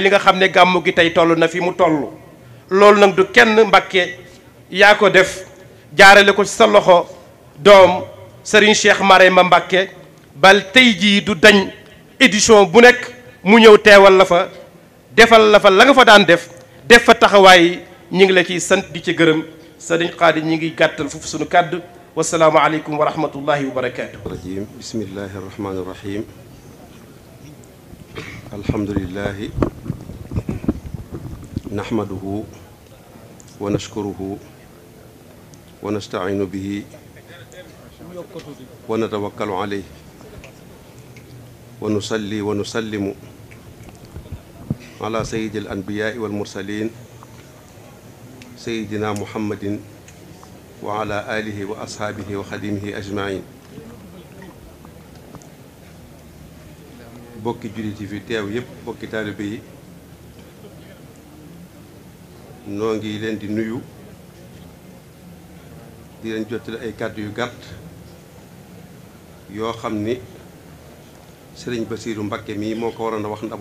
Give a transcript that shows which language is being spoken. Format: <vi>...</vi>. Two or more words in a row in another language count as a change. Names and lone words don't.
<wo>li nga xam ne gàmmu gi tey toll na fi mu toll loolu nag du kenn Mbàkke yaa ko def jaarale ko ci sa loxo doom Serigne Cheikh Marema Mbàkke bal tey jii du dañ édition bu nekk mu ñëw teewal la fa defal la fa la nga fa daan def fa taxawaay ñi ngi la ciy sant di ci gërëm Serigne Khady ñi ngi gàttal foofu sunu kàddu</wo> <ar>والسلام عليكم ورحمة الله وبركاته. الرجيم بسم الله الرحمن الرحيم الحمد لله نحمده ونشكره ونستعين به ونتوكل عليه ونصلي ونسلم على سيد الأنبياء والمرسلين سيدنا محمد وعلى آله وأصحابه وخديمه أجمعين</ar> <wo>bokki jullit yi fi teew yépp bokki taalibe yi noo ngi leen di nuyu di leen jottali ay kàddu yu gàtt yoo xam ni sëriñ Basiiru Mbakke mii moo ko waroon a wax ndax</wo>